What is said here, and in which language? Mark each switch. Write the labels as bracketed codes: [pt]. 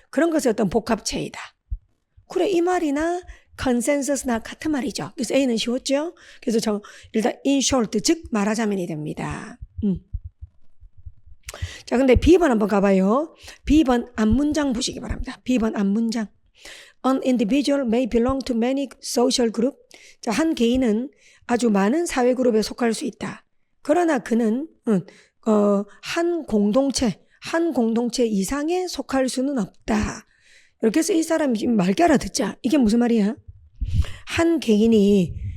[ko] 그런 것의 어떤 복합체이다. 그래, 이 말이나 컨센서스나 같은 말이죠. 그래서 A는 쉬웠죠? 그래서 일단 [en] in short, [ko] 즉 말하자면이 됩니다. 자, 근데 B번 한번 가봐요. B번 앞문장 보시기 바랍니다. B번 앞문장. [en] An individual may belong to many social group. [ko] 자, 한 개인은 아주 많은 사회 그룹에 속할 수 있다. 그러나 그는 한 공동체 이상에 속할 수는 없다. 이렇게 해서 이 사람이 지금 맑게 알아듣자. 이게 무슨 말이야? 한 개인이